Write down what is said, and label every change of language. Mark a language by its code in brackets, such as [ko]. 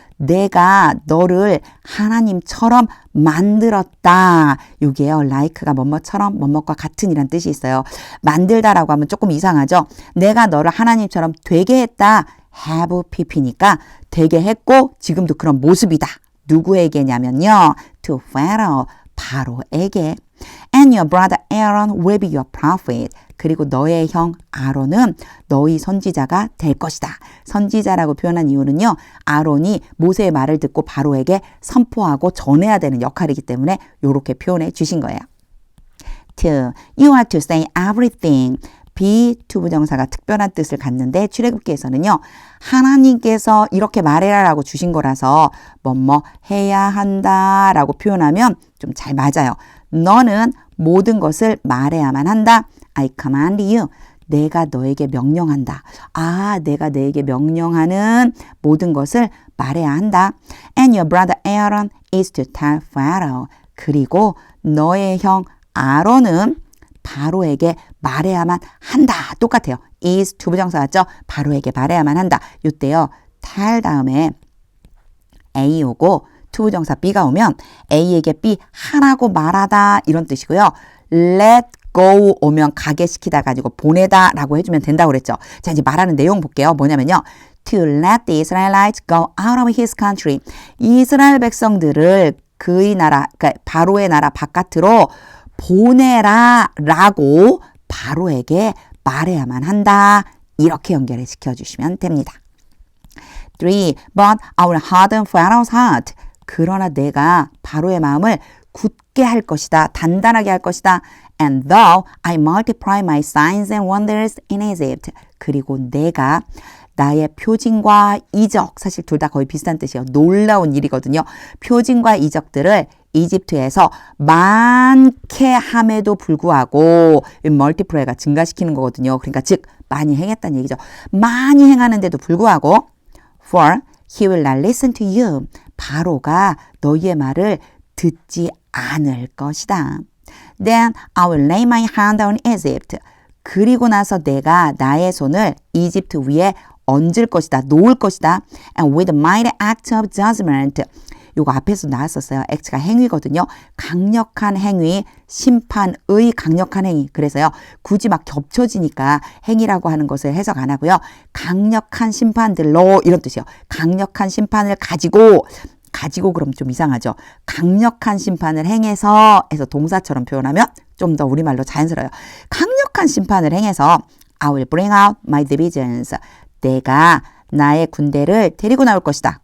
[ko] 내가 너를 하나님처럼 만들었다. 이게요. like가 뭐뭐처럼 뭐뭐과 같은 이란 뜻이 있어요. 만들다라고 하면 조금 이상하죠. 내가 너를 하나님처럼 되게 했다. have pp니까 되게 했고 지금도 그런 모습이다. 누구에게냐면요. [en] To Pharaoh, [ko] 바로에게. [en] And your brother Aaron will be your prophet. [ko] 그리고 너의 형 아론은 너희 선지자가 될 것이다. 선지자라고 표현한 이유는요. 아론이 모세의 말을 듣고 바로에게 선포하고 전해야 되는 역할이기 때문에 이렇게 표현해 주신 거예요. 2. [en] You are to say everything. [ko] 비투부정사가 특별한 뜻을 갖는데 출애굽기에서는요. 하나님께서 이렇게 말해라라고 주신 거라서 뭐뭐 해야 한다라고 표현하면 좀 잘 맞아요. 너는 모든 것을 말해야만 한다. [en] I command you. [ko] 내가 너에게 명령한다. 아, 내가 너에게 명령하는 모든 것을 말해야 한다. [en] And your brother Aaron is to tell Pharaoh. [ko] 그리고 너의 형 아론은 바로에게 말해야만 한다. 똑같아요. is 투부정사 같죠? 바로에게 말해야만 한다. 이때요. tell 다음에 A 오고 투부정사 B가 오면 A에게 B 하라고 말하다 이런 뜻이고요. let go 오면 가게 시키다 가지고 보내다 라고 해주면 된다고 그랬죠. 자, 이제 말하는 내용 볼게요. 뭐냐면요. [en] To let the Israelites go out of his country. [ko] 이스라엘 백성들을 그의 나라, 그러니까 바로의 나라 바깥으로 보내라 라고 바로에게 말해야만 한다. 이렇게 연결해 시켜주시면 됩니다. [en] 3. But I will harden Pharaoh's heart. [ko] 그러나 내가 바로의 마음을 굳게 할 것이다. 단단하게 할 것이다. [en] And though I multiply my signs and wonders in Egypt. [ko] 그리고 내가 나의 표징과 이적, 사실 둘 다 거의 비슷한 뜻이에요. 놀라운 일이거든요. 표징과 이적들을 이집트에서 많게 함에도 불구하고 멀티플라이가 증가시키는 거거든요. 그러니까 즉 많이 행했다는 얘기죠. 많이 행하는데도 불구하고 [en] For he will not listen to you. [ko] 바로가 너희의 말을 듣지 않을 것이다. [en] Then I will lay my hand on Egypt. [ko] 그리고 나서 내가 나의 손을 이집트 위에 얹을 것이다. 놓을 것이다. [en] And with a mighty act of judgment. [ko] 요거 앞에서 나왔었어요. act가 행위거든요. 강력한 행위, 심판의 강력한 행위. 그래서요. 굳이 막 겹쳐지니까 행위라고 하는 것을 해석 안 하고요. 강력한 심판들로 이런 뜻이에요. 강력한 심판을 가지고 그럼 좀 이상하죠. 강력한 심판을 행해서 해서 동사처럼 표현하면 좀 더 우리말로 자연스러워요. 강력한 심판을 행해서 [en] I will bring out my divisions. [ko] 내가 나의 군대를 데리고 나올 것이다.